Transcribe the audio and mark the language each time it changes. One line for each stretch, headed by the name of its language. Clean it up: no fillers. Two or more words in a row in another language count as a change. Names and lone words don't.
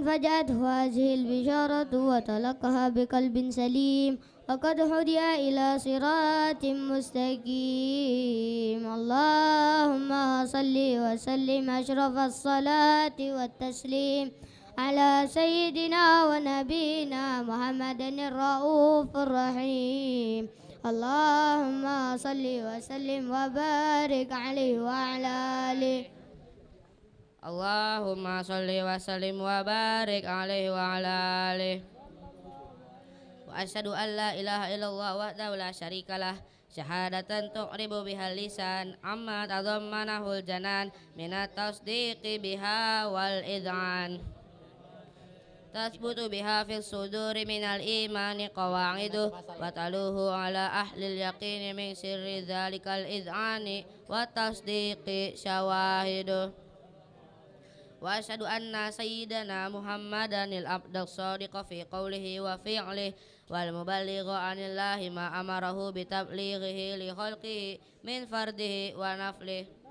Arabic: فجأته هذه البشارة وتلقها بقلب سليم فقد هدي إلى صراط مستقيم اللهم صل وسلم أشرف الصلاة والتسليم على سيدنا ونبينا محمد الرؤوف الرحيم اللهم صل وسلم وبارك عليه وعلى آله اللهم صل وسلم وبارك عليه وعلى آله وأشهد أن لا إله إلا الله وحده لا شريك له شهادة تعرب بها اللسان عما تضمنه الجنان من التصديق بها والإذعان تثبت بها في الصدور من الإيمان قواعده وتلوه على أهل اليقين من سر ذلك الإذعان والتصديق شواهده وأشهد أن سيدنا محمدا العبد الصادق في قوله وفعله والمبلغ عن الله ما أمره بتبليغه لخلقه من فرده ونفله